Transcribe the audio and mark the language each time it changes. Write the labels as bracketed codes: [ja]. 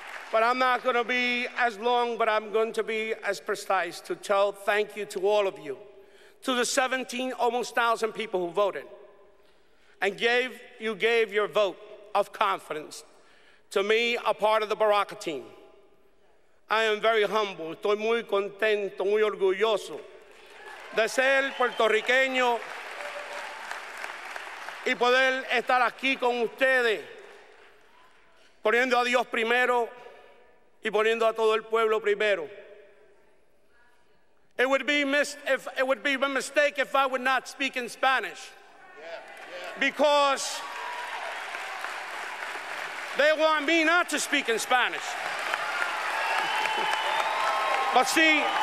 [en] But I'm not going to be as long, but I'm going to be as precise to tell thank you to all of you, to the 17 almost 1,000 people who voted and gave your vote of confidence to me, a part of the Baraka team. I am very humble, [es] estoy muy contento, muy orgulloso de ser puertorriqueño y poder estar aquí con ustedes, poniendo a Dios primero y poniendo a todo el pueblo primero. [en] It would be a mistake if I would not speak in Spanish, because they want me not to speak in Spanish. But see,